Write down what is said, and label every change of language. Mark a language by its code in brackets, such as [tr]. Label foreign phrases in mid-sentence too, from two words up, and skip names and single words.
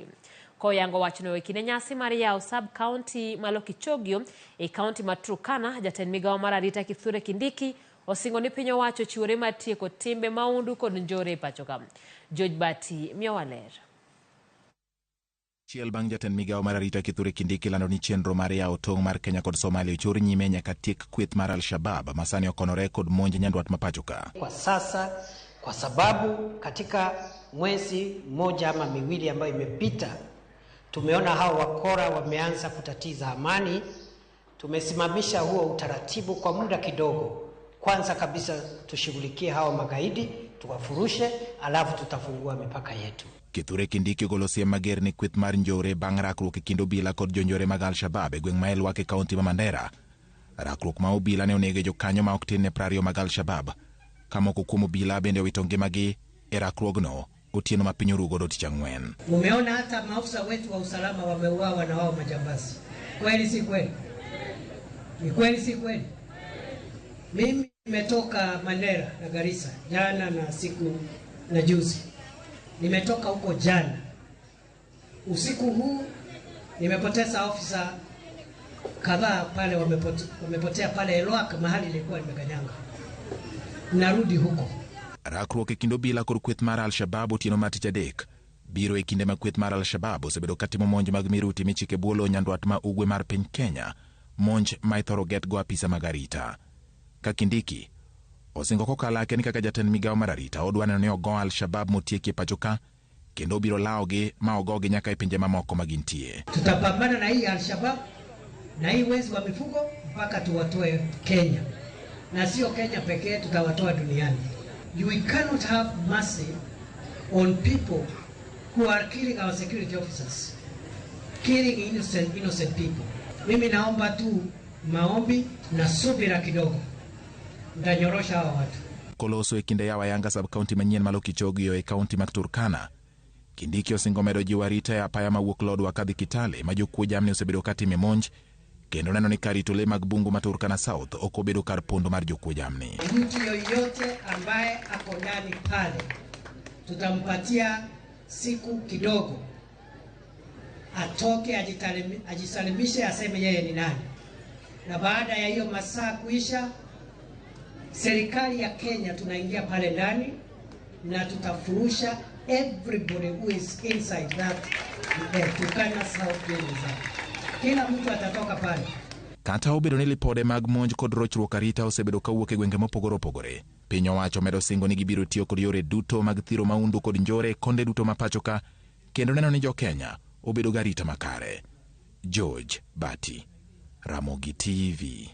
[luo] Koyango wachno e kinde nyasi mar yawo [en] sub county [luo] malo Kichogio e kaunti ma Turkana, jatend migawo mar arita Kithure Kindiki osingo ni piny owacho chiwore mar tieko timbe maundu kod njore e pacho ka. George Bati miyo waler. Chiel bang' jatend migawo mar arita Kithure Kindiki lando ni chenro mar yawo tong' mar Kenya kod Somalia ochor nyime nyaka tiek kweth mar Al-Shabaab masani okonore kod monj nyandwat mapacho ka. [sw] Kwa sasa kwa sababu katika mwezi mmoja ama miwili ambayo imepita tumeona hao wakora wameanza kutatiza amani, tumesimamisha huo utaratibu kwa muda kidogo. Kwanza kabisa tushughulikie hao magaidi, tuwafurushe, alafu tutafungua mipaka yetu. Kithure Kindiki ogolo siem mager ni kweth mar njore bang' rakruok e kind obila kod jonjore mag Al-Shabaab e gweng' ma Elwak e kaunti ma Mandera. Rakruok ma obila ne onege jokanyo ma ok tin ne 20 mag Al-Shabaab. Ka moko kuom obila bende owito ngimagi e rakruogno otieno ma piny orugo tich Ang'wen. Umeona hata maafisa wetu wa usalama wameuawa na wao majambazi. Kweli si kweli? Ni kweli si kweli? Mimi nimetoka Mandera na Garissa jana na siku na juzi. Nimetoka huko jana. Usiku huu nimepoteza ofisa kadhaa pale wamepotea pale Elwak mahali nilikuwa nimekanyanga. Narudi huko. [luo] Rakruok e kind obila kod kweth mar Al-Shabaab otieno mar tich adek biro e kinde ma kweth mar Al-Shabaab osebedo katimo monj mag miruti michike buolo nyandwat ma ugwe mar piny Kenya, monj ma ithoro getgo apisa mag arita. Ka Kindiki osingo kokalake ni kaka jatend migawo mar arita odwa neno ni ogo Al-Shabaab motieki e pacho ka kendo obiro lawogi ma ogogi nyaka e pinje mamoko magintie. [sw] Tutapambana na hii Al-Shabaab na hii wezi wa mifugo mpaka tuwatoe Kenya, na sio Kenya pekee, tutawatoa duniani. [en] We cannot have mercy on people who are killing our security officers, killing innocent people. [sw] Mimi naomba tu maombi na subira kidogo. Ndanyorosha hawa watu. [luo] Koloso e kinde yawa yanga [en] sub county [luo] manyien malo Kichogio e kaunti mag Turkana. Kindiki osingo medo jiwo arita e apaya mawuok Lodwar kadhi Kitale ma jokuo jamni osebedo katime monj kendo neno ni karito le mag bungu ma Turkana South ok obedo kar pondo mar jokuo jamni. [sw] Mtu yoyote ambaye ako ndani pale tutampatia siku kidogo atoke ajisalimishe aseme yeye ni nani, na baada ya hiyo masaa kuisha serikali ya Kenya tunaingia pale ndani na tutafurusha [en] everybody who is inside that Turkana South Kenya. [sw] Kila mtu atatoka pale. [luo] Kata obedo ni lipode mag monj kod rochruok arita osebedo kawuok e gwenge mopogore opogore. Piny owacho medo singo ni gibiro tiyo kod yore duto mag thiro maundu kod njore konde duto ma pacho ka kendo neno ni jo-Kenya obedo garita makare. George Bati, Ramogi TV.